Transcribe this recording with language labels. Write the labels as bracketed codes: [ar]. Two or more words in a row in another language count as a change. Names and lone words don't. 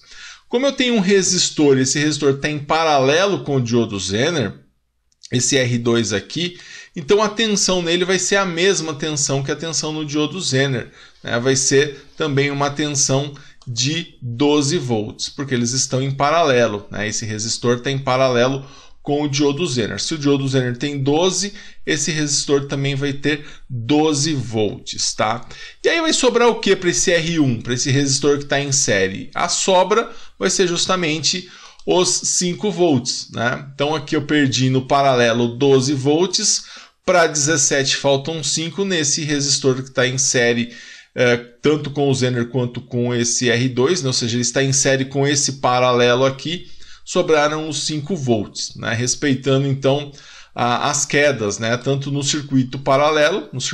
[pt] Como eu tenho um resistor, esse resistor está em paralelo com o diodo Zener, esse R2 aqui, então a tensão nele vai ser a mesma tensão que a tensão no diodo Zener. Vai ser também uma tensão de 12 volts, porque eles estão em paralelo. Esse resistor está em paralelo com o diodo Zener. Se o diodo Zener tem 12, esse resistor também vai ter 12 volts, tá? E aí vai sobrar o que para esse R1, para esse resistor que está em série? A sobra vai ser justamente os 5 volts, Então aqui eu perdi no paralelo 12 volts, para 17 faltam 5 nesse resistor que está em série, tanto com o Zener quanto com esse R2, ou seja, ele está em série com esse paralelo aqui, sobraram os 5 volts, respeitando então as quedas, tanto no circuito paralelo